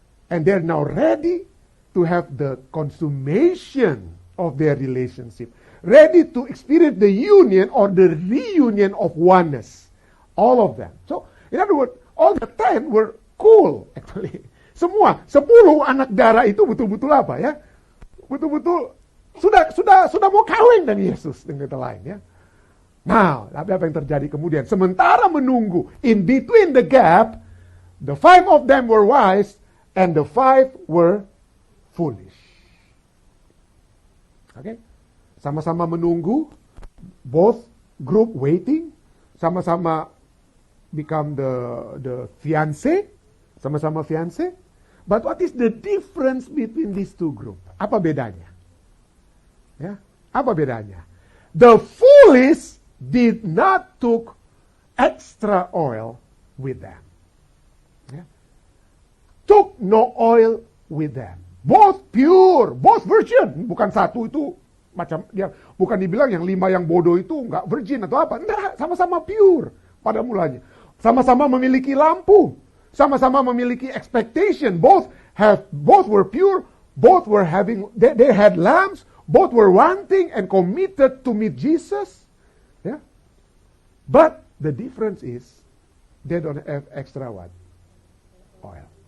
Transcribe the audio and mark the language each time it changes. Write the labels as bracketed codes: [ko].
[en] And they're now ready to have the consummation of their relationship. Ready to experience the union or the reunion of oneness. All of them. So, in other words, all the 10 were cool, actually. [id] Semua, 10 anak darah itu betul-betul apa ya? Betul-betul sudah mau kawin dengan Yesus, dengan kata lain ya. Nah, tapi apa yang terjadi kemudian? Sementara menunggu, [en] in between the gap, the 5 of them were wise, and the 5 were foolish. Okay? [id] Sama-sama menunggu, [en] both group waiting, [id] sama-sama [en] become the fiancé, sama-sama fiancé. But what is the difference between these two groups? [id] Apa bedanya? Ya, apa bedanya? [en] The foolish did not took extra oil with them. Yeah. Took no oil with them. Both pure, both virgin. [id] Bukan satu itu macam dia, bukan dibilang yang 5 yang bodoh itu enggak virgin atau apa. Enggak, sama-sama pure pada mulanya. Sama-sama memiliki lampu, sama-sama memiliki expectation. [en] Both were pure, both were having they had lamps, both were wanting and committed to meet Jesus. Yeah. But the difference is they don't have extra what? Oil.